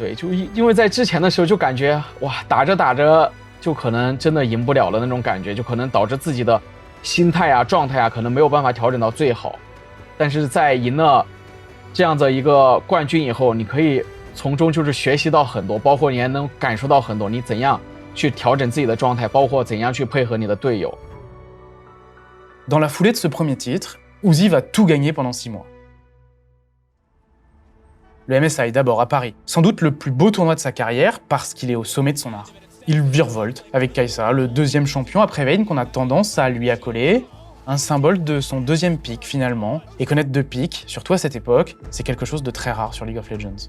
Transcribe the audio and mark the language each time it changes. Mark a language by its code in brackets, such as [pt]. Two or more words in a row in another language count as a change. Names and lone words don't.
[zh] 对，就因为在之前的时候就感觉哇，打着打着就可能真的赢不了的那种感觉，就可能导致自己的心态啊、状态啊，可能没有办法调整到最好。但是在赢了这样的一个冠军以后，你可以从中就是学习到很多，包括你还能感受到很多，你怎样去调整自己的状态，包括怎样去配合你的队友。 [fr] Dans la foulée de ce premier titre, Uzi va tout gagner pendant 6 mois. Le MSI d'abord à Paris, sans doute le plus beau tournoi de sa carrière parce qu'il est au sommet de son art. Il virevolte avec Kai'Sa, le deuxième champion après Vayne qu'on a tendance à lui accoler, un symbole de son deuxième pic finalement, et connaître 2 pics, surtout à cette époque, c'est quelque chose de très rare sur League of Legends.